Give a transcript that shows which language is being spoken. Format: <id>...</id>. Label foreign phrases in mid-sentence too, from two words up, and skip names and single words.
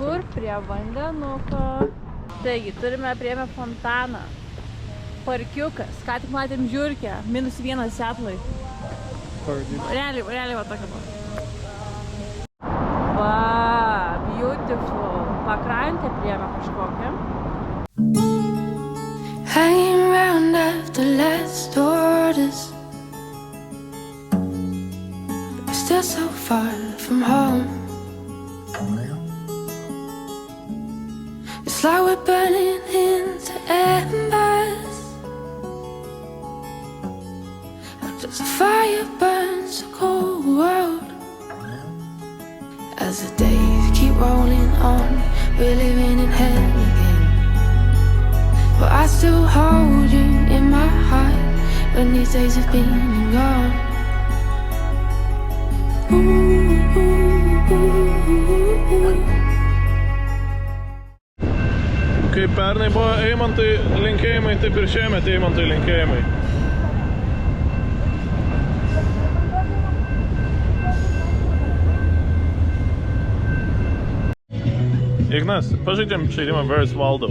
<lt>kur? Prie vandenuko. Taigi, priėmę fontaną. Parkiukas. Ką tik matėm žiurkę. -1 Seatlui. Realiai va tokia buvo. Va, beautiful. Pakrantę priėmę kažkokią.</lt> <en>Hanging around after last orders, but still so far from home. It's like we're burning into embers, just a fire burns a cold world. As the days keep rolling on, we're living in hell again. But I still hold you in my heart. when these days have been gone.</en> <lt>Kaip pernai buvo Eimantui linkėjimai, taip ir šiemet Eimantui linkėjimai. Ignas, pažaidžiam žaidimą Where's Waldo?</lt>